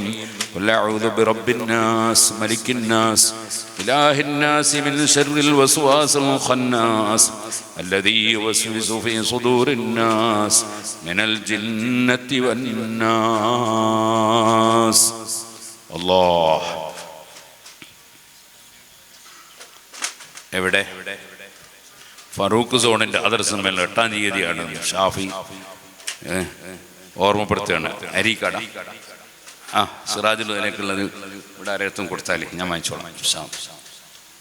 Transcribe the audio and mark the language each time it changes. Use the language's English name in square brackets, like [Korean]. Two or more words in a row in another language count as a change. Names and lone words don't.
[Arabic] قل أعوذ برب الناس ملك الناس إله الناس من شر الوسواس الخناس الذي يوسوس في صدور الناس من الجنة والناس. الله. [Malayalam] എവിടെ? ഫറൂഖ് സോണിന്റെ അതർസമ്മേളനം 8-ാം തീയതിയാണ്. ഷാഫി ഓർമ്മപ്പെടുത്തുകയാണ്. അരീക്കട സിറാജുൽ ഹുദയിലേക്കുള്ളത് ഇവിടെ ആരെടുത്തും കൊടുത്താലേ ഞാൻ വാങ്ങിച്ചോളാം.